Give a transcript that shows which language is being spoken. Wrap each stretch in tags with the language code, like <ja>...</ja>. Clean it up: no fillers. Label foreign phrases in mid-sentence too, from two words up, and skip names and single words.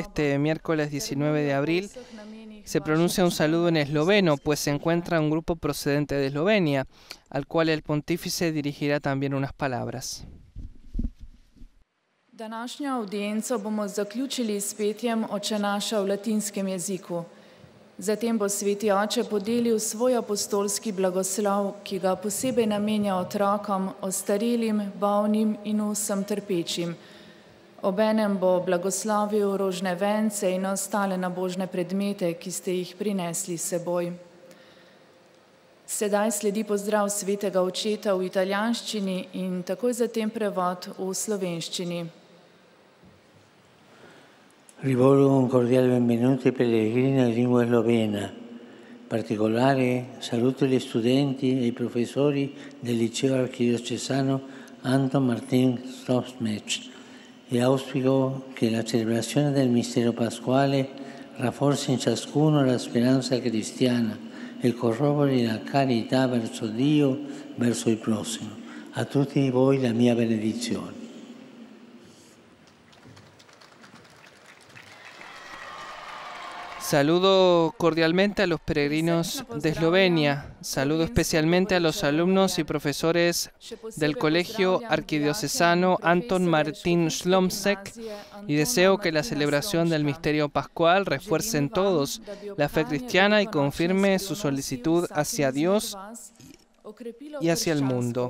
<es>este miércoles 19 de abril, se pronuncia un saludo en esloveno, pues se encuentra un grupo procedente de Eslovenia, al cual el pontífice dirigirá también unas palabras.</es> <sl>Današnjo audienco bomo zaključili s petjem Oče naša v latinskem jeziku. Zatem bo Sveti Oče podelil svoj apostolski blagoslov, ki ga posebej namenja otrokom, ostarelim, bolnim in vsem trpečim. Obenem bo blagoslovil rožne vence in ostale nabožne predmete, ki ste jih prinesli s seboj. Sedaj sledi pozdrav Svetega Očeta v italijanščini in takoj zatem prevod v slovenščini.</sl> <it>Rivolgo un cordiale benvenuto ai pellegrini in lingua slovena. In particolare saluto gli studenti e i professori del liceo archidiocesano Anton Martin Stopsmech e auspico che la celebrazione del mistero pasquale rafforzi in ciascuno la speranza cristiana e corrobori la carità verso Dio, verso il prossimo. A tutti voi la mia benedizione.</it> <es>Saludo cordialmente a los peregrinos de Eslovenia. Saludo especialmente a los alumnos y profesores del Colegio Arquidiocesano Anton Martin Slomsek y deseo que la celebración del misterio pascual refuerce en todos la fe cristiana y confirme su solicitud hacia Dios y hacia el mundo.</es>